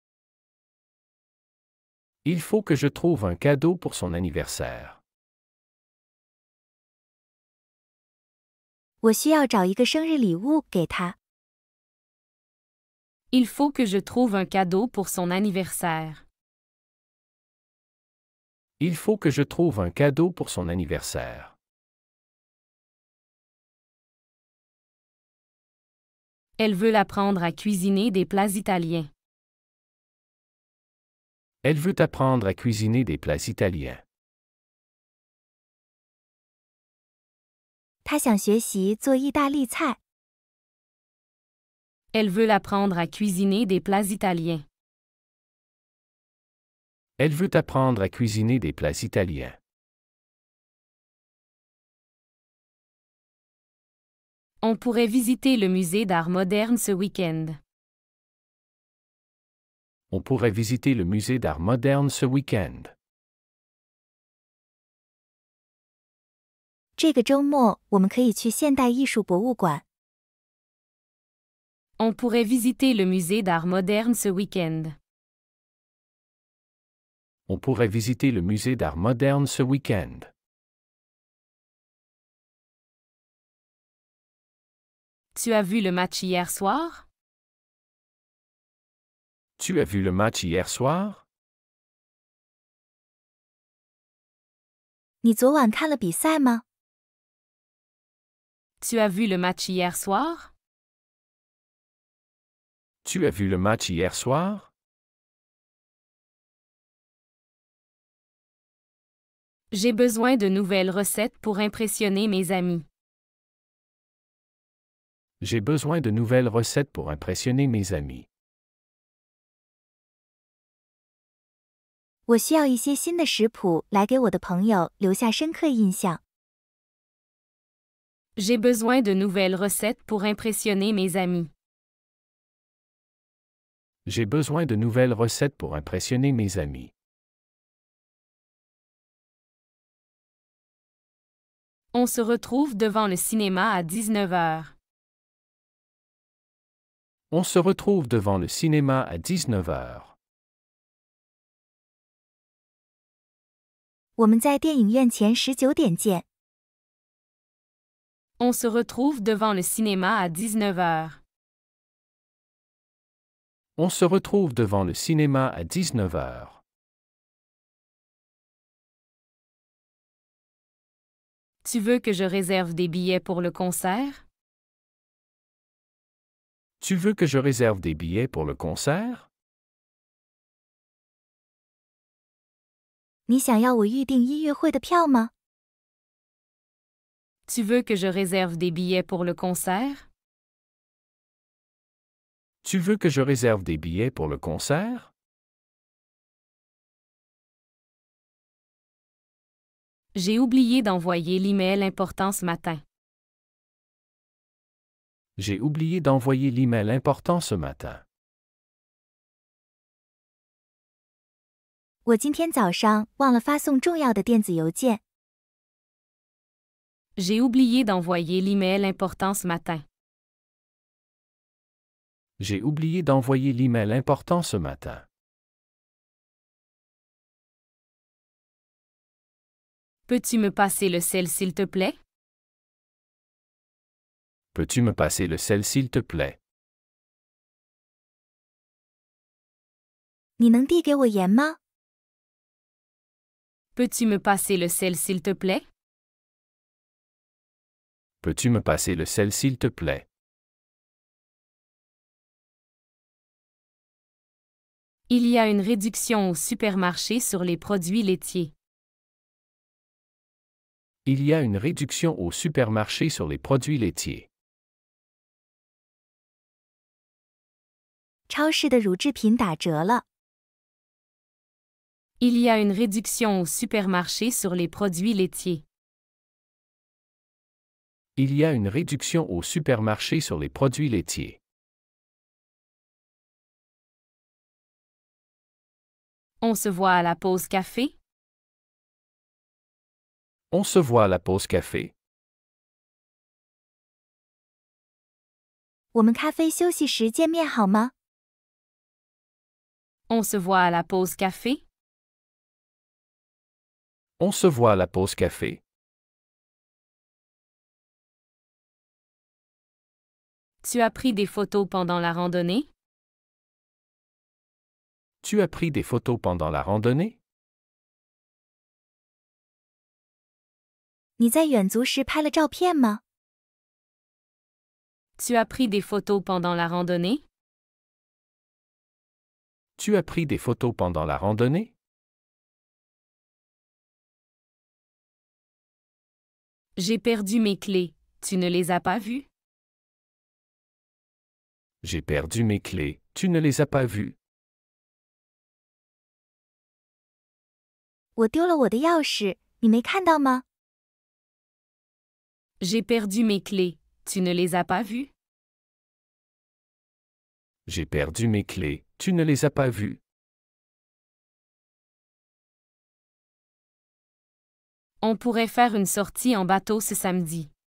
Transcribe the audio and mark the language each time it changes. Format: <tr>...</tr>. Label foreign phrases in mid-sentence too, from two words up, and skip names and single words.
<fr>Il faut que je trouve un cadeau pour son anniversaire.</fr> <zh>我需要找一个生日礼物给他。</zh> <fr>Il faut que je trouve un cadeau pour son anniversaire. Il faut que je trouve un cadeau pour son anniversaire. Elle veut l'apprendre à cuisiner des plats italiens. Elle veut apprendre à cuisiner des plats italiens.</fr> <zh>他想学习做意大利菜。</zh> <fr>Elle veut l'apprendre à cuisiner des plats italiens. Elle veut apprendre à cuisiner des plats italiens. On pourrait visiter le musée d'art moderne ce week-end. On pourrait visiter le musée d'art moderne ce week-end.</fr> <zh>这个周末我们可以去现代艺术博物馆。</zh> <fr>On pourrait visiter le musée d'art moderne ce week-end. On pourrait visiter le musée d'art moderne ce week-end. Tu as vu le match hier soir? Tu as vu le match hier soir?</fr> <zh>你昨晚看了比赛吗？</zh> <fr>Tu as vu le match hier soir? Tu as vu le match hier soir? J'ai besoin de nouvelles recettes pour impressionner mes amis. J'ai besoin de nouvelles recettes pour impressionner mes amis.</fr> <zh>我需要一些新的食谱来给我的朋友留下深刻印象。</zh> <fr>J'ai besoin de nouvelles recettes pour impressionner mes amis. J'ai besoin de nouvelles recettes pour impressionner mes amis. On se retrouve devant le cinéma à 19h. On se retrouve devant le cinéma à 19h.</fr> <zh>我们在电影院前19点见。</zh> <fr>On se retrouve devant le cinéma à 19h. On se retrouve devant le cinéma à 19h. Tu veux que je réserve des billets pour le concert? Tu veux que je réserve des billets pour le concert?</fr> <zh>你想要我预订音乐会的票吗？</zh> <fr>Tu veux que je réserve des billets pour le concert? Tu veux que je réserve des billets pour le concert? J'ai oublié d'envoyer l'email important ce matin. J'ai oublié d'envoyer l'email important ce matin.</fr> <zh>我今天早上忘了发送重要的电子邮件。</zh> <fr>J'ai oublié d'envoyer l'email important ce matin. J'ai oublié d'envoyer l'email important ce matin. Peux-tu me passer le sel s'il te plaît? Peux-tu me passer le sel s'il te plaît?</fr> <zh>你能递给我盐吗？</zh> <fr>Peux-tu me passer le sel s'il te plaît? Peux-tu me passer le sel s'il te plaît? Il y a une réduction au supermarché sur les produits laitiers. Il y a une réduction au supermarché sur les produits laitiers.</fr> <zh>超市的乳制品打折了。</zh> <fr>Il y a une réduction au supermarché sur les produits laitiers. Il y a une réduction au supermarché sur les produits laitiers. On se voit à la pause café? On se voit à la pause café.</fr> <zh>我们咖啡休息时见面好吗？</zh> <fr>On se voit à la pause café? On se voit à la pause café. Tu as pris des photos pendant la randonnée? Tu as pris des photos pendant la randonnée?</fr> <zh>你在远足时拍了照片吗？</zh> <fr>Tu as pris des photos pendant la randonnée? Tu as pris des photos pendant la randonnée? J'ai perdu mes clés. Tu ne les as pas vues? J'ai perdu mes clés. Tu ne les as pas vues?</fr> <zh>我丢了我的钥匙，你没看到吗？</zh> <fr>J'ai perdu mes clés. Tu ne les as pas vues? J'ai perdu mes clés. Tu ne les as pas vues? On pourrait faire une sortie en bateau ce samedi.</fr>